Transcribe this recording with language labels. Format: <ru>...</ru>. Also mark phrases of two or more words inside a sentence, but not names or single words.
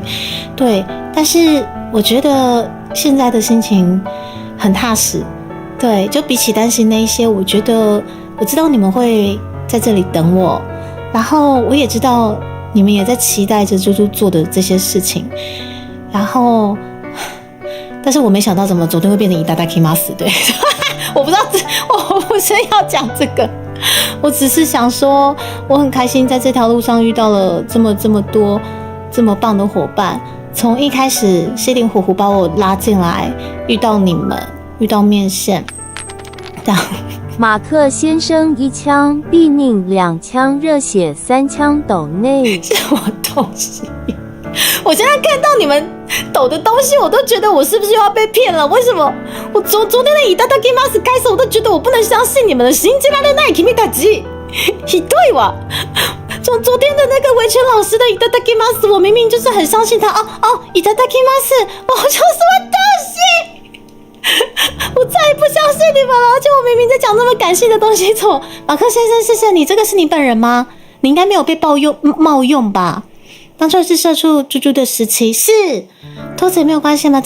<zh>对，但是我觉得现在的心情很踏实。对，就比起担心那一些，我觉得我知道你们会在这里等我，然后我也知道你们也在期待着猪猪做的这些事情，然后但是我没想到怎么昨天会变成いただきます。对，我不知道，我不是要讲这个，我只是想说我很开心在这条路上遇到了这么多这么棒的伙伴，从一开始稀里糊涂把我拉进来，遇到你们，遇到面线，这样。马克先生1枪，必宁2枪，热血3枪抖内。什么东西？我现在看到你们抖的东西，我都觉得我是不是又要被骗了？为什么？我昨天的いただきます开始，我都觉得我不能相信你们的</zh> <ja>信じられない君たち。ひどいわ。</ja> <zh>从昨天的那个维权老师的いただきます ，我明明就是很相信他。</zh> <ja>いただきます，</ja> <zh>我说什么东西？我再也不相信你们了，而且我明明在讲那么感性的东西，怎么？马克先生，谢谢你，这个是你本人吗？你应该没有被冒用吧？当初是社畜猪猪的时期，是偷贼没有关系吗？</zh>